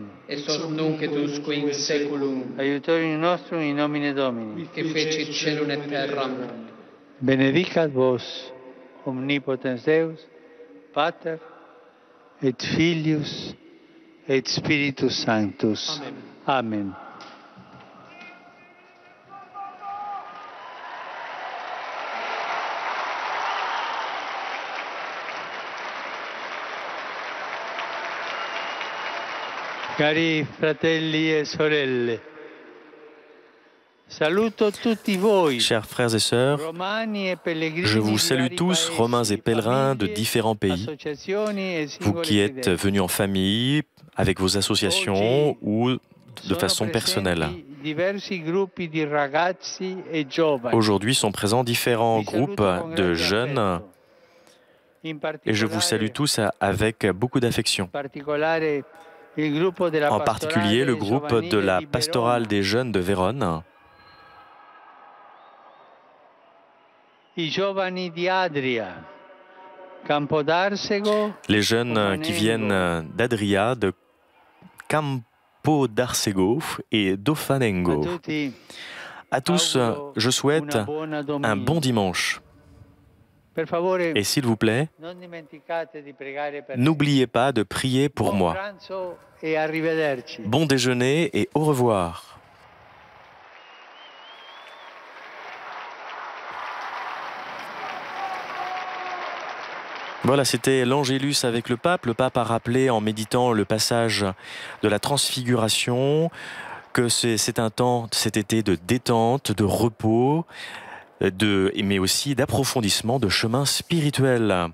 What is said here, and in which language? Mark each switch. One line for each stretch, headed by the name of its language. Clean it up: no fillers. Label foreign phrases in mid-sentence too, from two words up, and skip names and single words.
Latin: Et sos nunc et usque in saeculum, Aiutorium nostrum in nomine Domini. que fecit celum et terram. Benedicat vos, omnipotens Deus, Pater, et Filius, et Spiritus Sanctus. Amen. Amen.
Italian: Cari fratelli e sorelle, saluto tutti voi,
French: Chers frères et sœurs,
Italian: romani e pellegrini
French: je vous
Italian: di
French: salue
Italian: vari
French: tous,
Italian: paesi,
French: Romains et pèlerins de
Italian: famiglie,
French: différents pays,
Italian: associazioni e
French: vous
Italian: singoli
French: qui êtes
Italian: credenti.
French: venus en famille, avec vos associations ou de
Italian: Sono
French: façon personnelle.
Italian: presenti diversi gruppi di ragazzi e giovani.
French: Aujourd'hui sont présents différents
Italian: Vi saluto
French: groupes
Italian: con
French: de
Italian: grande
French: jeunes
Italian: affetto. In
French: et je vous salue
Italian: particolare-
French: tous avec beaucoup d'affection.
Italian: particolare il gruppo della
French: En particulier le
Italian: pastorale
French: groupe de
Italian: giovanile
French: la
Italian: di
French: pastorale
Italian: Verona,
French: des jeunes de Vérone,
Italian: i giovani di Adria, Campodarsego,
French: les jeunes qui
Italian: Romanengo.
French: viennent d'Adria, de Campo d'Arsego et
Italian: A
French: d'Ofanengo.
Italian: tutti
French: À tous,
Italian: auguro
French: je souhaite
Italian: una buona
French: un
Italian: domenica.
French: bon dimanche.
Italian: Per favore,
French: Et s'il vous plaît,
Italian: non dimenticate di pregare per me.
French: n'oubliez pas de prier pour
Italian: Buon
French: moi.
Italian: pranzo e arrivederci.
French: Bon déjeuner et au revoir. Voilà, c'était l'Angélus avec le pape. Le pape a rappelé en méditant le passage de la transfiguration que c'est un temps cet été de détente, de repos, mais aussi d'approfondissement de chemin spirituel.